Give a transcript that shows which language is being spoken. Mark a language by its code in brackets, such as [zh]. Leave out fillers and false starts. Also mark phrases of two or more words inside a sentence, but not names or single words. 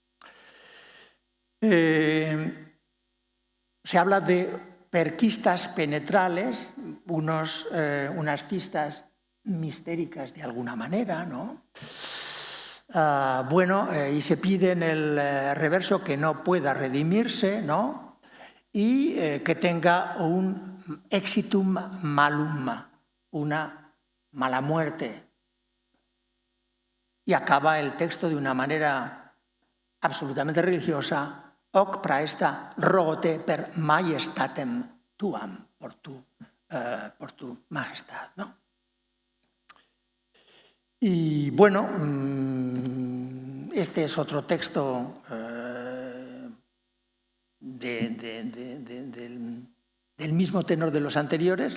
[es] Se habla de [la] perquistas penetrales, [es] unas cistas mistéricas de alguna manera, ¿no? Y se pide en el reverso que no pueda redimirse, ¿no? Y que tenga un [la] exitum malum, [es] una mala muerte. Y acaba el texto de una manera absolutamente religiosa: [la] hoc praesta rogote per majestatem tuam, [es] por tu majestad, ¿no? Y bueno, este es otro texto del mismo tenor de los anteriores.